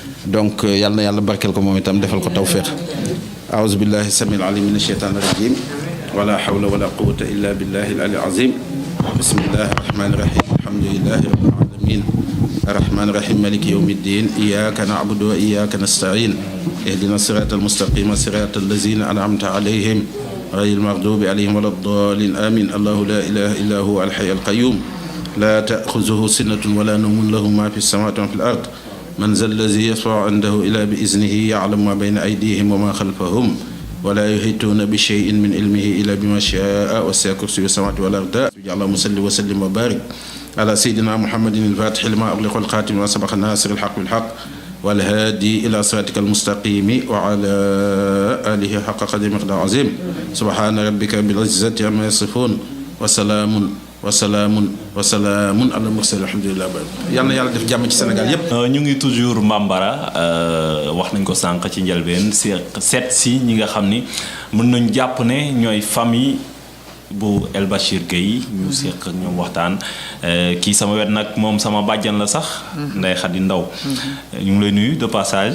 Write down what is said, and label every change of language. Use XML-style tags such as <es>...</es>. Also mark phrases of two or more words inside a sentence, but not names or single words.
<wo>donc yal na yàlla barkeel ko moom itam defal ko tawféex</wo> <ar>أعوذ بالله السميع العليم من الشيطان الرجيم ولا حول ولا قوة إلا بالله العلي العظيم بسم الله الرحمن الرحيم الحمد لله رب العالمين الرحمن الرحيم مالك يوم الدين إياك نعبد وإياك نستعين اهدنا الصراط المستقيم صراط الذين أنعمت عليهم غير المغضوب عليهم ولا الضالين آمين الله لا إله إلا هو الحي القيوم لا تأخذه سنة ولا نوم له ما في السماوات وفي الأرض من ذا الذي يشفع عنده إلا بإذنه يعلم ما بين أيديهم وما خلفهم ولا يحيطون بشيء من علمه إلا بما شاء وسع كرسيه السماوات والأرض اللهم صل وسلم وبارك على سيدنا محمد الفاتح لما أغلق والخاتم وسبق ناصر الحق بالحق والهادي إلى صراطك المستقيم وعلى آله حق قدر مقدار عظيم سبحان ربك بالعزة عما يصفون وسلام على مرسل الحمد لله</ar> <wo>yal na yàlla def jàmm ci Sénégal yépp ñu ngi toujours Mbambara wax nañ ko sànq ci njëlbeen seet si ñi nga xam ni mën nañ jàpp ne ñooy famille bu El Bachir Gueye ñu seq ak ñoom waxtaan kii sama wet nag moom sama bàjjan la sax Ndeye Khady Ndaw ñu ngi lay nuyu</wo> <fr>de passage</fr>